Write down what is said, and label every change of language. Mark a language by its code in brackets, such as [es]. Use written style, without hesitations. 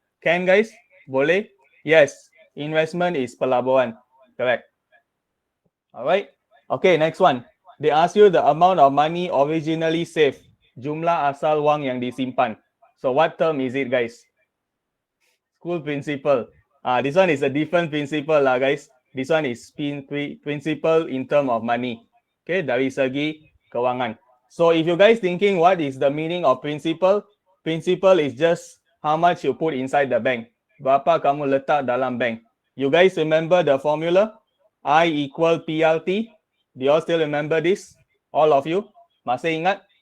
[en] Can guys? [ms] Boleh? [en] Yes. Investment is pelaburan. Correct. Alright. Okay, next one. They ask you the amount of money originally saved. [ms] Jumlah asal wang yang disimpan. [en] So what term is it guys? School principal. This one is a different principle lah guys. This one is principle in term of money. [ms] Okay, dari segi kewangan. [en] So if you guys thinking what is the meaning of principle? Principle is just how much you put inside the bank. [ms] Berapa kamu letak dalam bank. [en] You guys remember the formula? I equal PLT. Do you all still remember this? All of you? [ms] Masih ingat?